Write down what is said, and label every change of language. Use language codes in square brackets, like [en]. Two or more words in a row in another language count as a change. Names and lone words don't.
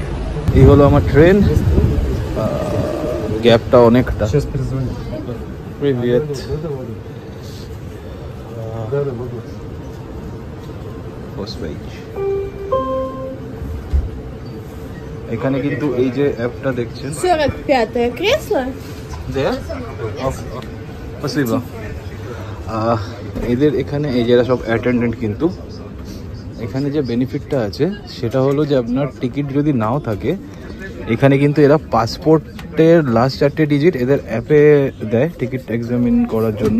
[bn] এই হলো আমার ট্রেন, গ্যাপটা অনেকটা। Привет. এখানে কিন্তু এই যে অ্যাপটা দেখছেন, [ru] 45-е кресло. Спасибо. [bn] এদের এখানে এই যারা সব অ্যাটেন্ডেন্ট, কিন্তু এখানে যে বেনিফিটটা আছে সেটা হলো যে আপনার টিকিট যদি নাও থাকে, এখানে কিন্তু এরা পাসপোর্টের লাস্ট 4টে ডিজিট এদের অ্যাপে দেয় [en] ticket examine [bn] করার জন্য।